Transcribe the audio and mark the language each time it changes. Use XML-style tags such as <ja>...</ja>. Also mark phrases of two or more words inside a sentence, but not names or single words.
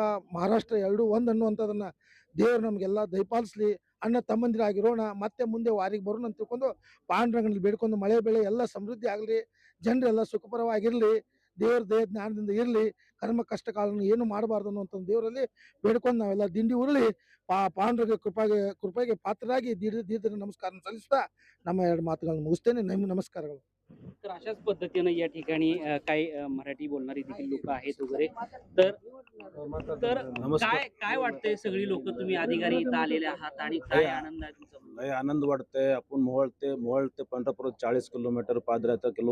<kn>ಮಹಾರಾಷ್ಟ್ರ ಎರಡೂ ಒಂದು ಅನ್ನುವಂಥದ್ದನ್ನು ದೇವರು ನಮಗೆಲ್ಲ ದಯಪಾಲಿಸಲಿ, ಅಣ್ಣ ತಮ್ಮಂದಿರಾಗಿರೋಣ, ಮತ್ತೆ ಮುಂದೆ ವಾರಿಗೆ ಬರೋಣ ಅಂತ ತಿಳ್ಕೊಂಡು ಪಾಂಡುರಂಗನಲ್ಲಿ ಬೇಡ್ಕೊಂಡು ಮಳೆ ಬೆಳೆ ಎಲ್ಲ ಸಮೃದ್ಧಿ ಆಗಲಿ, ಜನರೆಲ್ಲ ಸುಖಪರವಾಗಿರಲಿ, ದೇವ್ರ ದಯ ಜ್ಞಾನದಿಂದ ಇರಲಿ, ಕರ್ಮ ಕಷ್ಟ ಕಾಲನ್ನು ಏನು ಮಾಡಬಾರ್ದು ಅನ್ನುವಂಥ ದೇವರಲ್ಲಿ ಬೇಡ್ಕೊಂಡು ನಾವೆಲ್ಲ ದಿಂಡಿ ಉರುಳಿ ಪಾಂಡುರಂಗ ಕೃಪೆಗೆ ಪಾತ್ರರಾಗಿ ದೀರ್ಘ ನಮಸ್ಕಾರ ಸಲ್ಲಿಸ್ತಾ ನಮ್ಮ ಎರಡು ಮಾತುಗಳನ್ನು ಮುಗಿಸ್ತೇನೆ. ನಮಸ್ಕಾರಗಳು.</kn> <mr>तर अशाच पद्धतीनं या ठिकाणी काही मराठी बोलणारी देखील लोक आहेत वगैरे. तर तर काय काय वाटतंय, सगळी लोक तुम्ही अधिकारी इथं आलेले आहात आणि काय आनंद आहे तुमचा? लय आनंद वाटतंय. आपण मोहोळ ते पंढरपूर 40 किलोमीटर पादयात्रा केलो.</mr>